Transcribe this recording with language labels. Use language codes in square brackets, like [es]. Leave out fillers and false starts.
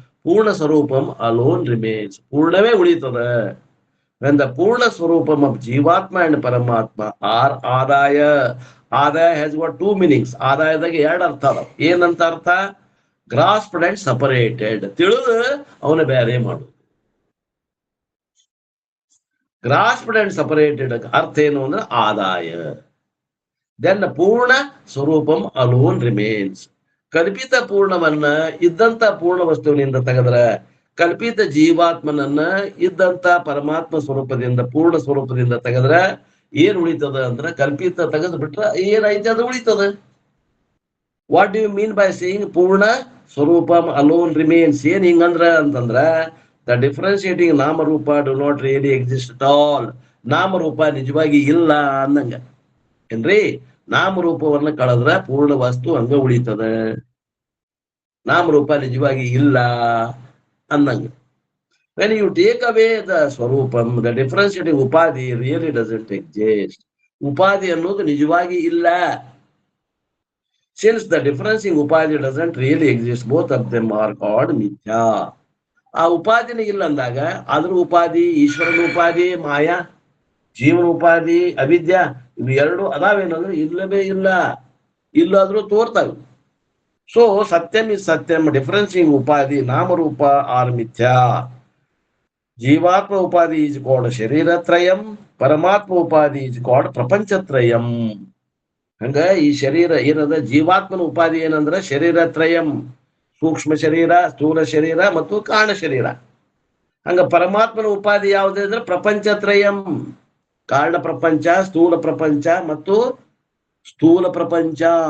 [en] ಪೂರ್ಣ ಸ್ವರೂಪಂ alone remains. [kn] ಪೂರ್ಣವೇ ಉಳಿತದ. [en] When the Purna Swarupam of Jivatma and Paramatma are Adaya. Adaya has got 2 meanings. [kn] Adayadaga 2 ಅರ್ಥ ಅದಾವ. ಏನಂತ ಅರ್ಥ? [en] grasped and separated. [kn] ತಿಳಿದು ಅವನ ಬೇರೆ ಮಾಡುದು. [en] grasped and separated [kn] ಅರ್ಥ ಏನು ಅಂದ್ರೆ ಆದಾಯ. [en] then ಪೂರ್ಣ ಸ್ವರೂಪಂ alone remains. [kn] ಕಲ್ಪಿತ ಪೂರ್ಣವನ್ನ ಇದ್ದಂತ ಪೂರ್ಣ ವಸ್ತುವಿನಿಂದ ತೆಗೆದ್ರೆ, ಕಲ್ಪಿತ ಜೀವಾತ್ಮನನ್ನ ಇದ್ದಂತ ಪರಮಾತ್ಮ ಸ್ವರೂಪದಿಂದ ಪೂರ್ಣ ಸ್ವರೂಪದಿಂದ ತೆಗೆದ್ರೆ ಏನ್ ಉಳಿತದ ಅಂದ್ರೆ, ಕಲ್ಪಿತ ತೆಗೆದು ಬಿಟ್ರೆ ಏನೈತೆ ಅದು ಉಳಿತದ. [en] What do you mean by saying ಪೂರ್ಣ ಸ್ವರೂಪಂ alone remains? [kn] ಏನ್ ಹಿಂಗಂದ್ರ ಅಂತಂದ್ರ, [en] The differentiating ನಾಮರೂಪ do not really exist at all. [kn] ನಾಮರೂಪ ನಿಜವಾಗಿ ಇಲ್ಲ ಅನ್ನಂಗ ಏನ್ರಿ. ನಾಮರೂಪವನ್ನ ಕಳೆದ್ರ ಪೂರ್ಣ ವಸ್ತು ಹಂಗ ಉಳಿತದ. ನಾಮರೂಪ ನಿಜವಾಗಿ ಇಲ್ಲ ಅನ್ನಂಗ. [en] when you take away the swarupam, the differentiating upadhi really doesn't exist. [kn] ಉಪಾಧಿ ಅನ್ನೋದು ನಿಜವಾಗಿ ಇಲ್ಲ. [en] since the differentiating upadhi doesn't really exist, both of them are called mithya. [kn] ಆ ಉಪಾಧಿನೇ ಇಲ್ಲ ಅಂದಾಗ ಅದ್ರ ಉಪಾಧಿ, ಈಶ್ವರನ ಉಪಾಧಿ, ಮಾಯಾ, ಜೀವನ ಉಪಾಧಿ, ಅವಿದ್ಯಾ, ಇವು 2 ಅದಾವೇನಂದ್ರೆ ಇಲ್ಲವೇ ಇಲ್ಲ. ಇಲ್ಲಾದ್ರೂ ತೋರ್ತಾವೆ. [en] So satyam is satyam, differentiating upadhi, namarupa are mithya. Jivatma upadhi is called shariratrayam, Paramatma upadhi is called prapanchatrayam. [kn] ಹಂಗ ಈ ಶರೀರ ಏನದ, ಜೀವಾತ್ಮನ ಉಪಾಧಿ ಏನಂದ್ರೆ ಶರೀರತ್ರಯಂ, ಸೂಕ್ಷ್ಮ ಶರೀರ, ಸ್ಥೂಲ ಶರೀರ ಮತ್ತು ಕಾರಣ ಶರೀರ. ಹಂಗ ಪರಮಾತ್ಮನ ಉಪಾಧಿ ಯಾವುದೇ ಅಂದ್ರೆ ಪ್ರಪಂಚತ್ರಯಂ, ಕಾರಣ ಪ್ರಪಂಚ, ಸ್ಥೂಲ ಪ್ರಪಂಚ ಮತ್ತು ಸ್ಥೂಲ ಪ್ರಪಂಚ.